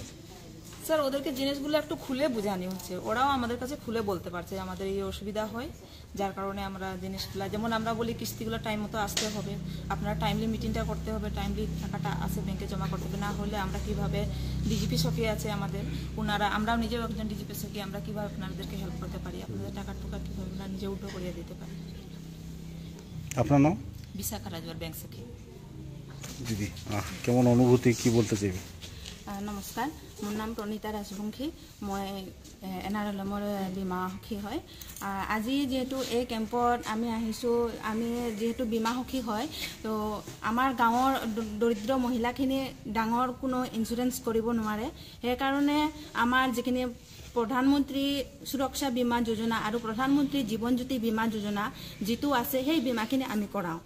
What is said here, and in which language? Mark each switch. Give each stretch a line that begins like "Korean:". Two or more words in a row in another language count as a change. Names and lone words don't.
Bangla: স্যার ওদেরকে জিনিসগুলো একটু খুলে বোঝানো হচ্ছে, ওরাও আমাদের কাছে খুলে বলতে পারছে আমাদের এই অসুবিধা হয়, যার কারণে আমরা জিনিসগুলো যেমন আমরা বলি কিস্তিগুলো টাইম মতো আসতে হবে, আপনারা
English: timely meeting
Bangla: করতে হবে, টাইমলি টাকাটা আসে ব্যাংকে জমা করতে হবে, না হলে আমরা কিভাবে ডিজিপি সখী আছে আমাদের, আমরাও নিজেও একজন ডিজিপি সখী, আমরা কিভাবে আপনাদেরকে হেল্প করতে পারি, আপনাদের টাকার টুকা কীভাবে আমরা নিজে উল্টো করিয়ে দিতে পারি। আপনার নাম? বিশাখা রাজওয়ার, ব্যাংক সখী। দিদি কেমন অনুভূতি, কি বলতে চাইবে?
Assamese: নমস্কাৰ, মোৰ নাম প্ৰণীতা ৰাজবংশী, মই NRLMৰ বীমা সখী হয়। আজি যিহেতু এই কেম্পত আমি আহিছোঁ, আমি যিহেতু বীমা সখী হয়, তো আমাৰ গাঁৱৰ দৰিদ্ৰ মহিলাখিনি ডাঙৰ কোনো ইঞ্চুৰেঞ্চ কৰিব নোৱাৰে, সেইকাৰণে আমাৰ যিখিনি প্ৰধানমন্ত্ৰী সুৰক্ষা বীমা যোজনা আৰু প্ৰধানমন্ত্ৰী জীৱন জ্যোতি বীমা যোজনা যিটো আছে সেই বীমাখিনি আমি কৰাওঁ।